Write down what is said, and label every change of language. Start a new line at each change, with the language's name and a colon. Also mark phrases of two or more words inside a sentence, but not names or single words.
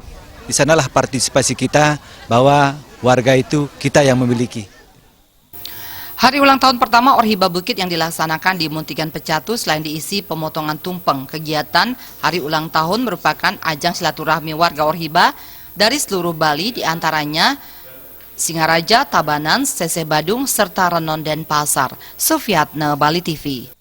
Indonesian: Di sanalah partisipasi kita bahwa warga itu kita yang memiliki. Hari ulang tahun pertama Orhiba Bukit yang dilaksanakan di Muntigan Pecatu selain diisi pemotongan tumpeng, kegiatan hari ulang tahun merupakan ajang silaturahmi warga Orhiba dari seluruh Bali, diantaranya Singaraja, Tabanan, Seseh Badung, serta Renon Denpasar. Sufiatne, Bali TV.